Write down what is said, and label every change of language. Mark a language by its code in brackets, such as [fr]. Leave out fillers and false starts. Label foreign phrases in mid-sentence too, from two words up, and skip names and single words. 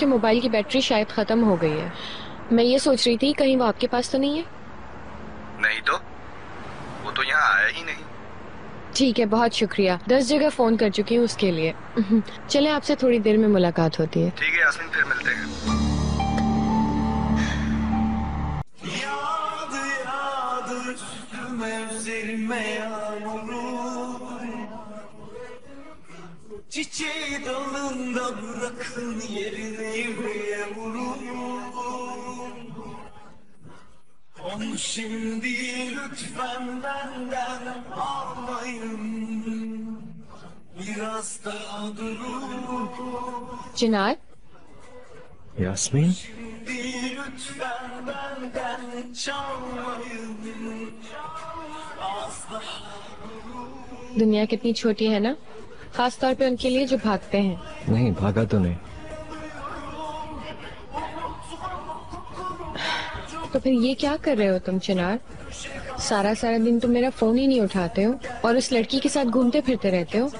[hi] उसके मोबाइल की बैटरी शायद खत्म हो गई है। मैं ये सोच रही थी कहीं वो आपके पास तो नहीं है। नहीं तो वो तो यहाँ आया ही नहीं। ठीक है, बहुत शुक्रिया। 10 जगह फोन कर चुकी हूँ उसके लिए। चले, आपसे थोड़ी देर में मुलाकात होती है। ठीक है यास्मीन, फिर मिलते हैं। [tr] Çiçeği dalında bırakın yerine yüreğe vurun. Onu şimdi lütfen benden almayın. Biraz daha durun. [hi] चिनार, यास्मीन, [tr] Şimdi lütfen benden çalmayın. Az daha [hi] दुनिया कितनी छोटी है ना, खास तौर पे उनके लिए जो भागते हैं। नहीं भागा तो नहीं। तो फिर ये क्या कर रहे हो तुम चिनार? सारा सारा दिन तुम मेरा फोन ही नहीं उठाते हो और उस लड़की के साथ घूमते फिरते रहते हो।